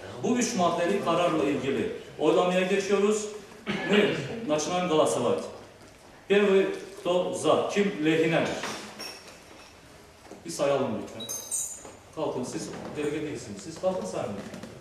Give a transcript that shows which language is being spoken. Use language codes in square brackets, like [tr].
[tr] Bu üç maddeli kararla ilgili oylamaya geçiyoruz. [ru] Мы начинаем голосовать. Первый, кто за, [tr] kim lehinedir? Bir sayalım lütfen. Kalkın, siz delege değilsiniz. Siz kalkın sayın lütfen.